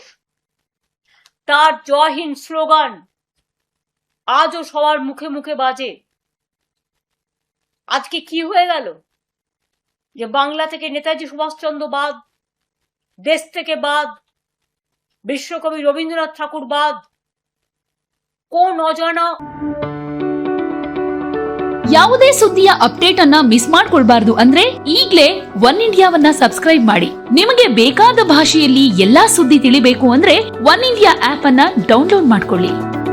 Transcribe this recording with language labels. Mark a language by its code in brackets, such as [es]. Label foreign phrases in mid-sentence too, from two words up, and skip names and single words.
[bn] তার জয় হিন্দ স্লোগান আজও সবার মুখে মুখে বাজে। আজকে কি হয়ে গেল যে বাংলা থেকে নেতাজি সুভাষচন্দ্র বাদ, দেশ থেকে বাদ, বিশ্বকবি রবীন্দ্রনাথ ঠাকুর বাদ, কোন অজানা [kn] ಯಾವುದೇ ಸುದ್ದಿಯ ಅಪ್ಡೇಟ್ ಅನ್ನ ಮಿಸ್ ಮಾಡ್ಕೊಳ್ಬಾರ್ದು ಅಂದ್ರೆ ಈಗ್ಲೇ ಒನ್ ಇಂಡಿಯಾವನ್ನ ಸಬ್ಸ್ಕ್ರೈಬ್ ಮಾಡಿ. ನಿಮಗೆ ಬೇಕಾದ ಭಾಷೆಯಲ್ಲಿ ಎಲ್ಲಾ ಸುದ್ದಿ ತಿಳಿಬೇಕು ಅಂದ್ರೆ ಒನ್ ಇಂಡಿಯಾ ಆಪ್ ಅನ್ನ ಡೌನ್ಲೋಡ್ ಮಾಡ್ಕೊಳ್ಳಿ.